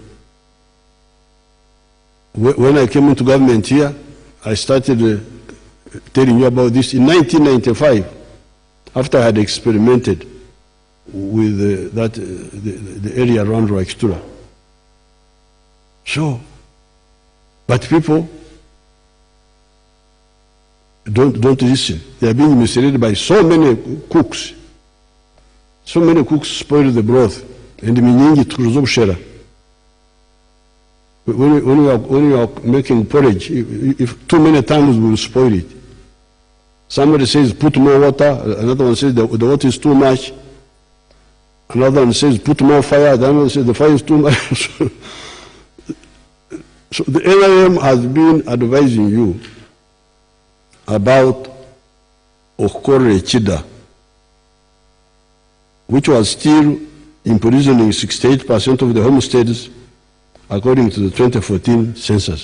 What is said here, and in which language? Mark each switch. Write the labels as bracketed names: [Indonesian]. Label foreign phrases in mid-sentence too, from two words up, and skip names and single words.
[English] When I came into government here, I started telling you about this in 1995, after I had experimented with the area around Rwakitura. So, but people don't listen. They are being misled by so many cooks. So many cooks spoil the broth. [Nyankole] And minyingi tukuruzo bushera. [English] When you are making porridge, if too many times will spoil it. Somebody says put more water, another one says the water is too much, another one says put more fire, the other one says the fire is too much. So the NRM has been advising you about [Nyankole] Okore Chida, [English] which was still imprisoning 68% of the homesteads according to the 2014 census.